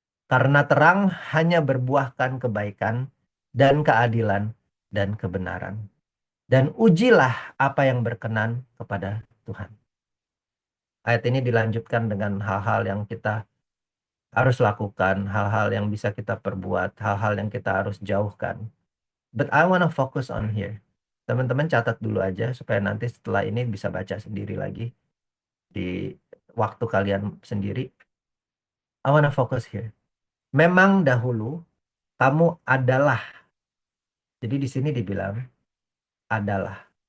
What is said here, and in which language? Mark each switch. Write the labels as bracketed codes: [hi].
[id] Karena terang hanya berbuahkan kebaikan dan keadilan dan kebenaran. Dan ujilah apa yang berkenan kepada Tuhan. Ayat ini dilanjutkan dengan hal-hal yang kita harus lakukan, hal-hal yang bisa kita perbuat, hal-hal yang kita harus jauhkan. [en] But I wanna focus on here. [id] Teman-teman catat dulu aja supaya nanti setelah ini bisa baca sendiri lagi di waktu kalian sendiri. [en] I wanna focus here. [id] Memang dahulu kamu adalah. Jadi di sini dibilang adalah.